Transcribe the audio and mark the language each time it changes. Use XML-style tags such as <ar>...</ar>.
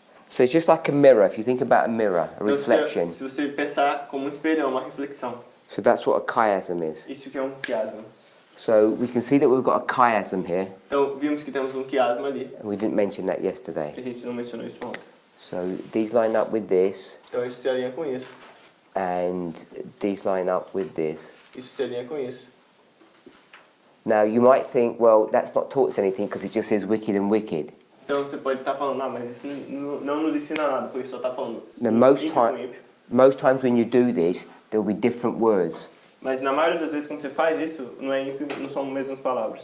<en>So it's just like a mirror. If you think about a mirror, a</en> <pt>Então,</pt> <en>reflection.</en> <pt>se você pensar como um espelho, é uma reflexão.</pt> <en>So that's what a chiasm is.</en> <pt>Isso que é um chiasma.</pt> <en>So we can see that we've got a chiasm here,</en> <pt>Então, vimos que temos um chiasma ali.</pt> <en>and we didn't mention that yesterday.</en> <pt>A gente não mencionou isso ontem.</pt> <en>So these line up with this,</en> <pt>Então, isso se alinha com isso.</pt> <en>and these line up with this.</en> <pt>Isso se alinha com isso.</pt> <en>Now you might think, well, that's not taught us anything because it just says wicked and wicked.</en> <pt>Então, você pode estar falando, mas isso não nos ensina nada, porque só está falando</pt> <en>The most</en> <pt>ímpio com</pt> <en>time,</en> <pt>ímpio.</pt> <en>most times when you do this, there will be different words,</en> <pt>Mas na maioria das vezes, quando você faz isso, não é ímpio, não são as mesmas palavras.</pt>